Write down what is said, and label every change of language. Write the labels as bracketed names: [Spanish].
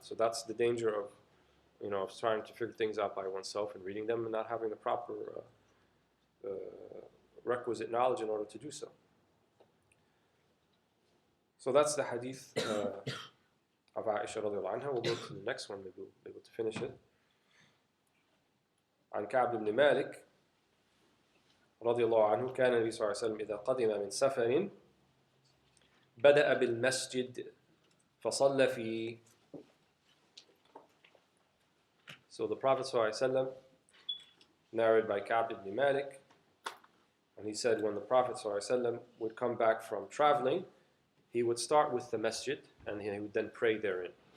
[English] So that's the danger of of trying to figure things out by oneself and reading them and not having the proper requisite knowledge in order to do so. So that's the hadith of Aisha radiallahu anha. We'll go to the next one, maybe we'll be able to finish it. [Arabic] عن كعب بن مالك رضي الله عنه كان النبي صلى الله عليه وسلم إذا قدم من سفر بدأ بالمسجد فصلى فيه. [English] So the Prophet ﷺ, narrated by Ka'b ibn Malik, and he said when the Prophet ﷺ would come back from traveling, he would start with the masjid and he would then pray therein.